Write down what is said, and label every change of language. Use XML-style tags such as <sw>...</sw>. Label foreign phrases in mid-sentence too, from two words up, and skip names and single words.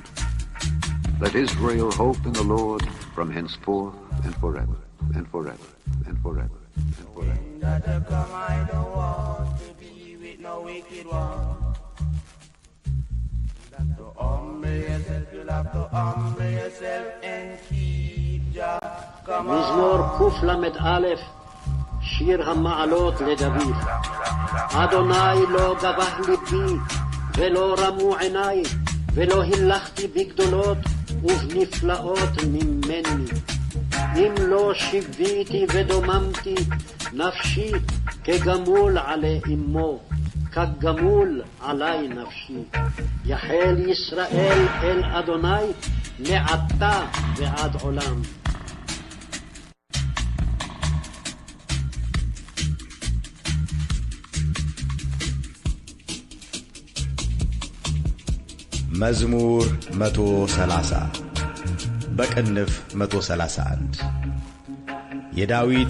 <en>Let Israel hope in the Lord from henceforth and forever, and forever, and forever, and forever. I don't want to be with no wicked one. To humble yourself, you'll have to humble yourself and keep Jah.</en> <he>מזמור קל"א, שיר המעלות לדוד. אדוני לא גבה ליבי ולא רמו עיניי, ולא הילכתי בגדולות ובנפלאות ממני. אם לא שיוויתי ודוממתי נפשי כגמול עלי אמו, כגמול עלי נפשי. יחל ישראל אל אדוני מעתה ועד עולם.</he> <am>መዝሙር 130 በቅንፍ 131 የዳዊት</am>